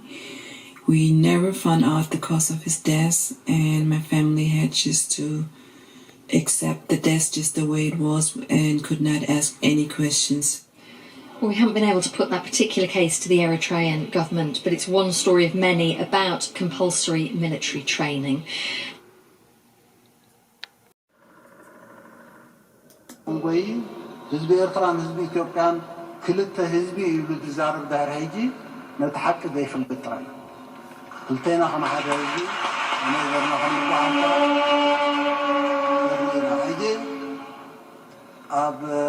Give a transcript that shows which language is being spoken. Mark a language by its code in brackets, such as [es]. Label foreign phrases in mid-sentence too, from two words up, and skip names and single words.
[en] We never found out the cause of his death, and my family had just to accept the death just the way it was and could not ask any questions. Well, we haven't been able to put that particular case to the Eritrean government, but it's one story of many about compulsory military training. [ti] ህዝቢ ኤርትራን ህዝቢ ኢትዮጵያን ክልተ ህዝቢ ይብሉ ትዛረብ ዳር ሄጂ ነቲ ሓቂ ዘይፍልጥ ጥራይ ክልተና ከም ሓደ ህዝቢ ነገርና ከም ሄጂ ኣብ